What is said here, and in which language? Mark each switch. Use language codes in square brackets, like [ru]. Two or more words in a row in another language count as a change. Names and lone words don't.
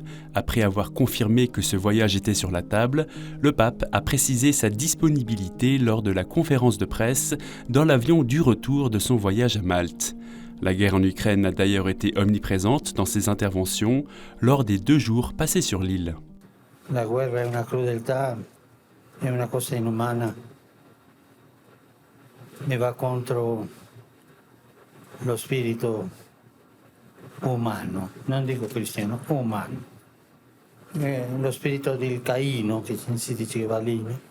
[fr] Après avoir confirmé que ce voyage était sur la table, le pape a précisé sa disponibilité lors de la conférence de presse dans l'avion du retour de son voyage à Malte. La guerre en Ukraine a d'ailleurs été omniprésente dans ses interventions lors des 2 jours passés sur l'île. [it] La guerra è una crudeltà, è una cosa inumana e va contro lo spirito umano, non dico cristiano, umano. Lo spirito del Caino, che si diceva lì.